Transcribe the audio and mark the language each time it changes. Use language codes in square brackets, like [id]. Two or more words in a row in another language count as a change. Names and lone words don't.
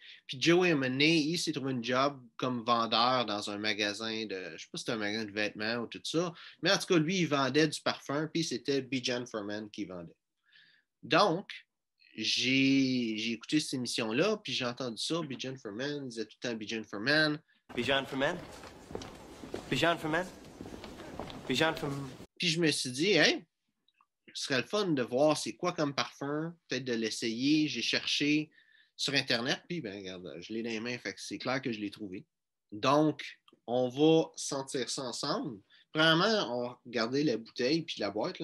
[fr] Puis Joey, à un moment donné, il s'est trouvé un job comme vendeur dans un magasin de, je ne sais pas si c'était un magasin de vêtements ou tout ça, mais en tout cas, lui, il vendait du parfum, puis c'était Bijan for Men qui vendait. Donc, j'ai écouté cette émission-là, puis j'ai entendu ça, Bijan for Men, il disait tout le temps Bijan for Men. Bijan for Men? Bijan for Men? Bijan for Men? Puis je me suis dit, hey, ce serait le fun de voir c'est quoi comme parfum, peut-être de l'essayer. J'ai cherché sur Internet, puis ben regarde, je l'ai dans les mains, fait que c'est clair que je l'ai trouvé. Donc, on va sentir ça ensemble. Premièrement, on va regarder la bouteille puis la boîte.